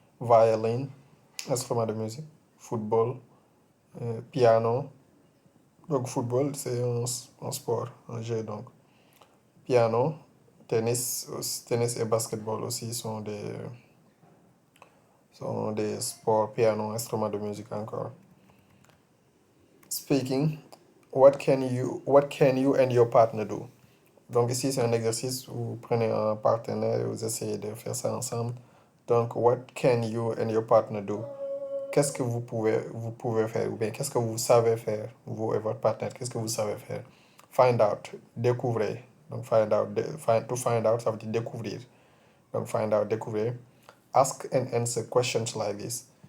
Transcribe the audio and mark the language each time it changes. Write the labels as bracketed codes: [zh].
[fr] Violin, instrument de musique. Football, piano. Donc, football, c'est un sport, un jeu. Donc, piano, tennis et basketball aussi sont des sports, piano, instruments de musique encore. [en] Speaking, what can you and your partner do? [fr] Donc ici, c'est un exercice où vous prenez un partenaire et vous essayez de faire ça ensemble. [en] Donc, what can you and your partner do? [fr] Qu'est-ce que vous pouvez faire ou bien qu'est-ce que vous savez faire, vous et votre partenaire, qu'est-ce que vous savez faire? [en] Find out, [fr] découvrez. Donc, [en] to find out, [fr] ça veut dire découvrir. Donc, [en] find out, [fr] découvrir. [en] Ask and answer questions like this.